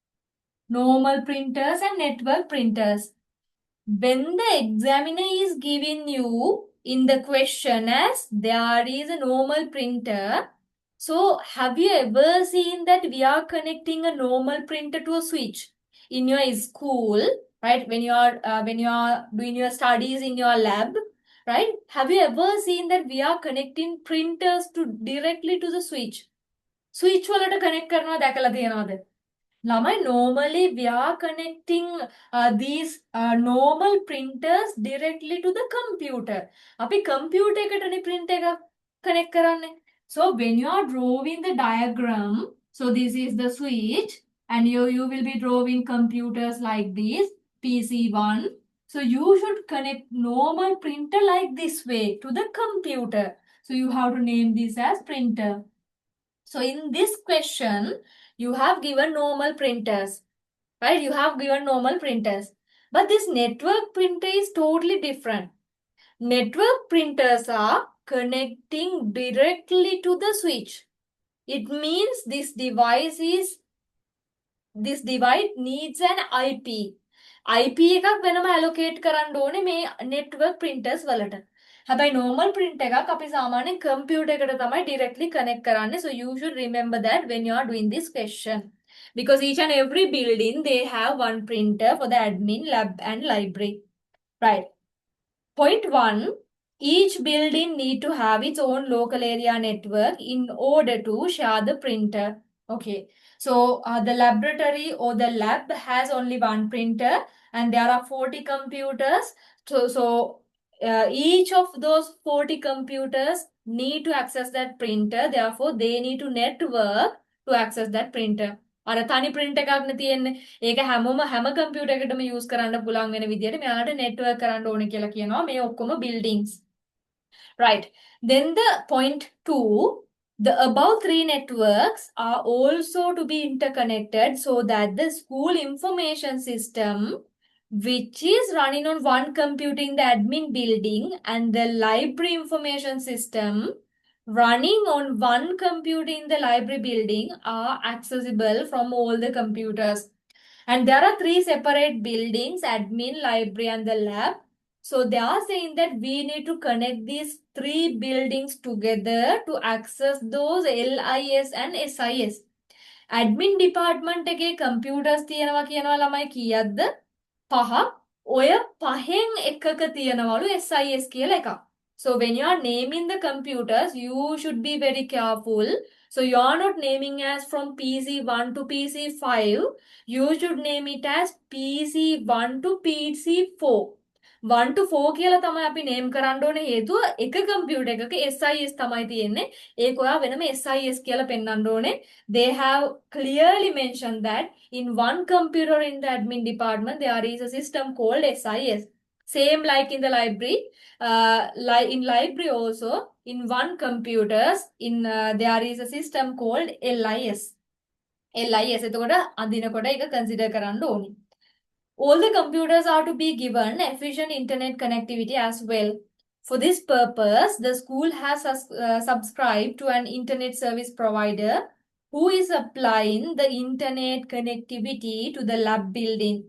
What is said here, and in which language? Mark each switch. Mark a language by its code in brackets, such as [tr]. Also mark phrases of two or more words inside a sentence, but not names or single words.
[en] Normal printers and network printers. When the examiner is giving you in the question as there is a normal printer, so have you ever seen that we are connecting a normal printer to a switch in your school, right? When you are doing your studies in your lab, right? Have you ever seen that we are connecting printers to directly to the switch? [si] Switch වලට connect කරනවා දැකලා තියෙනවද? Lamai, [en] normally we are connecting these normal printers directly to the computer. [si] අපි computer එකටනේ print එක connect කරන්නේ. [en] So when you are drawing the diagram, so this is the switch and you will be drawing computers like this, PC1. So you should connect normal printer like this way to the computer. So you have to name this as printer. So in this question, you have given normal printers, right? You have given normal printers. But this network printer is totally different. Network printers are connecting directly to the switch. It means this device needs an IP. [si] IP එකක් වෙනම allocate කරන්න ඕනේ මේ [en] network printers [si] වලට. හැබැයි [en] normal print [si] එකක් අපි සාමාන්‍යයෙන් computer එකට තමයි [en] directly connect [si] කරන්නේ. [en] So you should remember that when you are doing this question. Because each and every building, they have one printer for the admin, lab and library. Right. Point 1. each building need to have its own local area network in order to share the printer. Okay, so the laboratory or the lab has only one printer and there are 40 computers. So each of those 40 computers need to access that printer. Therefore, they need to network to access that printer. [si] අර තනි print එකක් නේ තියෙන්නේ. ඒක හැම computer එකකටම use කරන්න පුළුවන් වෙන විදියට මෙයාලට network කරන්න ඕනේ කියලා කියනවා මේ ඔක්කොම buildings. [en] Right. Then the point two, the above three networks are also to be interconnected so that the school information system, which is running on one computer in the admin building, and the library information system running on one computer in the library building are accessible from all the computers. And there are three separate buildings, admin, library, and the lab. So they are saying that we need to connect these three buildings together to access those LIS and SIS. Admin department [si] එකේ computers තියෙනවා කියනවා ළමයි කීයක්ද? පහ. ඔය පහෙන් එකක තියෙනවලු SIS කියලා එකක්. [en] So when you are naming the computers, you should be very careful. So you are not naming as from PC1 to PC5. You should name it as PC1 to PC4. [si] 1 to 4 කියලා තමයි අපි name කරන්න ඕනේ හේතුව එක computer එකක SIS තමයි තියෙන්නේ. ඒක ඔයා වෙනම SIS කියලා පෙන්වන්න ඕනේ. [en] They have clearly mentioned that in one computer in the admin department there is a system called SIS. Same like in the library. In library also, in one computers, there is a system called LIS. [si] LIS එතකොට අඳිනකොට එක consider කරන්න ඕනේ. [en] All the computers are to be given efficient internet connectivity as well. For this purpose, the school has subscribed to an internet service provider who is applying the internet connectivity to the lab building.